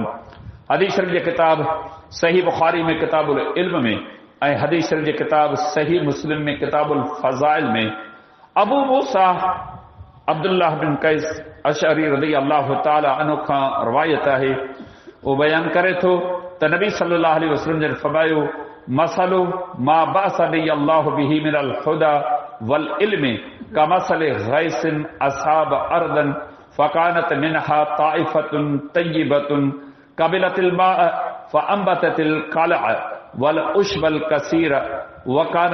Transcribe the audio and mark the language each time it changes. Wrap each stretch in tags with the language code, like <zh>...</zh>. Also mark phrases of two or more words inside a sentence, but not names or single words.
<sd>हदीस शरीफ़ जे किताब सही बुखारी में किताबुल इल्म में ऐं हदीस शरीफ़ जे किताब सही मुस्लिम में किताबुल फज़ाइल में अबू मूसा अब्दुल्लाह बिन कैस अशअरी</sd> <ar>رضي الله تعالى</ar> <sd>अन्हु खां रवायत आहे, वो बयान करे थो त नबी</sd> <ar>صلى الله عليه وسلم</ar> <sd>जन फरमायो,</sd> <ar>مثل ما بعثني الله به من الهدى وال العلم كمثل غيث أصاب أرضا فكانت منها طائفة طيبة قبلت الماء فأنبتت الكلأ والعشب الكثير وكان</ar>